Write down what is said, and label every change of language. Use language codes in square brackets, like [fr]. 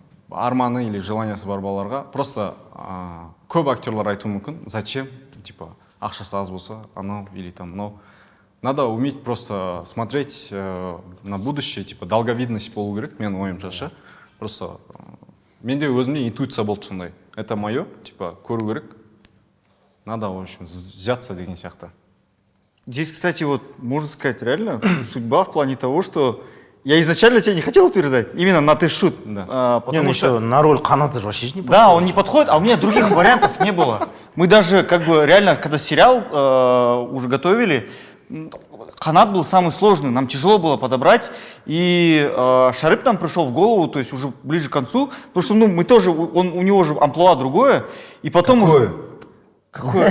[kk] Арманы или желаниясы бар балаларға просто көп актерлар айтуы мүмкін, [ru] зачем, типа, [kk] ақшасы аз болса, анау [ru] или там [kk] мынау. [ru] Надо уметь просто смотреть на будущее, типа, долговидность [kk] болу керек, мен ойымша ше. Просто менде өзімде интуиция болды сондай. [ru] Это мое, типа, [kk] көру керек. [ru] Надо, в общем, взяться [kk] деген сияқты. [ru] Здесь, кстати, вот можно сказать реально судьба в плане того, что я изначально тебя не хотел утверждать, именно на ты шут. Да. Потому что еще на роль каната вообще не подходит. да, он не подходит, а у меня других вариантов не было. Мы даже как бы реально, когда сериал уже готовили, канат был самый сложный, нам тяжело было подобрать, и Шарып нам пришел в голову, то есть уже ближе к концу, потому что, ну, мы тоже, у него же амплуа другое, и потом уже... Какое?